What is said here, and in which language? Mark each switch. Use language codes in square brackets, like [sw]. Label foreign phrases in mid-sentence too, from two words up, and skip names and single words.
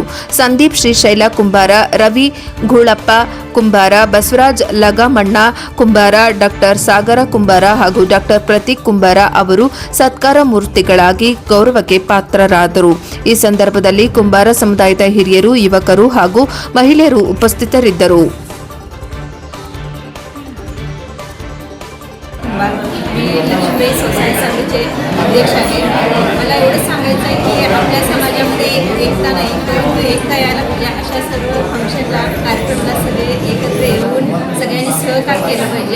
[kn] ಸಂದೀಪ್ ಶ್ರೀಶೈಲ ಕುಂಬಾರ, ರವಿ ಘೂಳಪ್ಪ ಕುಂಬಾರ, ಬಸವರಾಜ್ ಲಗಮಣ್ಣ ಕುಂಬಾರ, ಡಾ ಸಾಗರ ಕುಂಬಾರ ಹಾಗೂ ಡಾ ಪ್ರತೀಕ್ ಕುಂಬಾರ ಅವರು ಸತ್ಕಾರ ಮೂರ್ತಿಗಳಾಗಿ ಗೌರವಕ್ಕೆ ಪಾತ್ರರಾದರು. ಈ ಸಂದರ್ಭದಲ್ಲಿ ಕುಂಬಾರ ಸಮುದಾಯದ ಹಿರಿಯರು, ಯುವಕರು ಹಾಗೂ ಮಹಿಳೆಯರು ಉಪಸ್ಥಿತರಿದ್ದರು. [mr] मी लक्ष्मीबाई सोसायटी समितीचे अध्यक्ष आहे. मला एवढंच सांगायचं आहे की आपल्या समाजामध्ये एकता नाही, परंतु एकता यायला पाहिजे. अशा सर्व फंक्शनला, कार्यक्रमाला सगळे एकत्र येऊन सगळ्यांनी सहकार केलं पाहिजे.